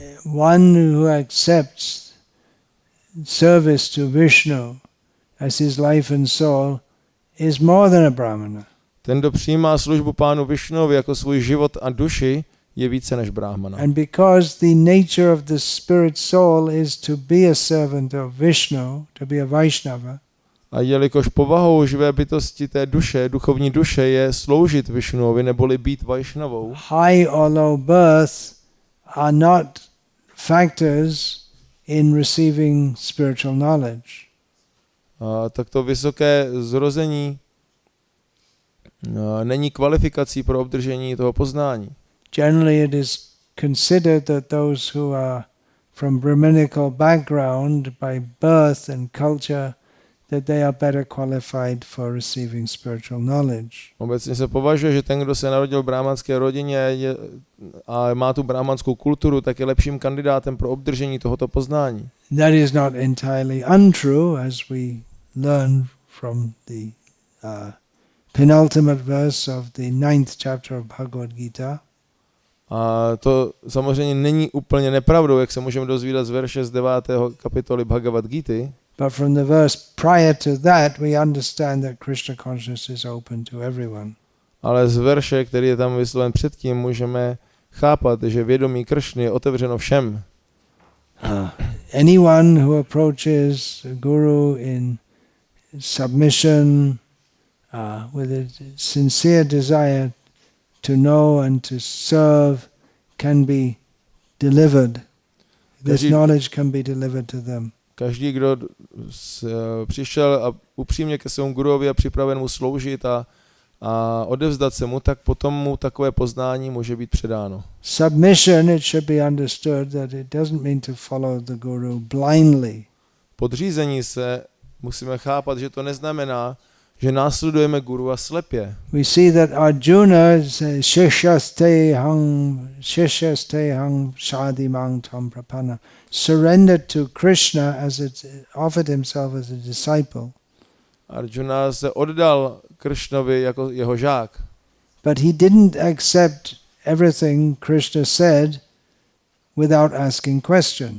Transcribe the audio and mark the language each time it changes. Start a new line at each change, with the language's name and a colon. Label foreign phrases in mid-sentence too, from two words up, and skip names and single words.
English: One who accepts service to Vishnu as his life and soul is more than a brahmana.
Czech: Ten, kdo přijímá službu pánu Višnovi jako svůj život a duši, je více než brahmana.
English: And because the nature of the spirit soul is to be a servant of Vishnu, to be a Vaishnava.
Czech: A jelikož povahou živé bytosti té duše, duchovní duše, je sloužit Višnuovi neboli být Vaishnavou.
English: High or low birth are not factors in receiving spiritual knowledge.
Czech: Tak to vysoké zrození není kvalifikací pro obdržení toho poznání.
English: Generally it is considered that those who are from Brahminical background by birth and culture, that they are better qualified for receiving spiritual knowledge.
Czech: Obecně se považuje, že ten, kdo se narodil v brahmanské rodině a má tu brahmanskou kulturu, tak je lepším kandidátem pro obdržení tohoto poznání.
English: That is not entirely untrue, as we learn from the penultimate verse of the 9th chapter of Bhagavad Gita.
Czech: A to samozřejmě není úplně nepravdou, jak se můžeme dozvídat z verše z 9. kapitoly Bhagavad Gity.
English: But from the verse prior to that, we understand that Krishna consciousness is open to everyone.
Czech: Ale z verše, který je tam vysloven předtím, můžeme chápat, že vědomí Kršny je otevřeno všem.
English: Anyone who approaches a guru in submission, with a sincere desire to know and to serve, can be delivered. This knowledge can be delivered to them.
Czech: Každý, kdo přišel a upřímně ke svému guruovi a připraven mu sloužit a a odevzdat se mu, tak potom mu takové poznání může být předáno.
English: Submission, it should be understood that it doesn't mean to follow the guru blindly.
Czech: Podřízení se musíme chápat, že to neznamená, že následujeme guru a slepě.
English: We see that Arjuna says,
Sanskrit: शिष्यस्ते अहं शाधि मां त्वां प्रपन्नम्,
English: surrendered to Krishna as it offered himself as a disciple.
Czech: Arjuna se oddal Krishnovi jako jeho žák.
English: But he didn't accept everything Krishna said without asking questions.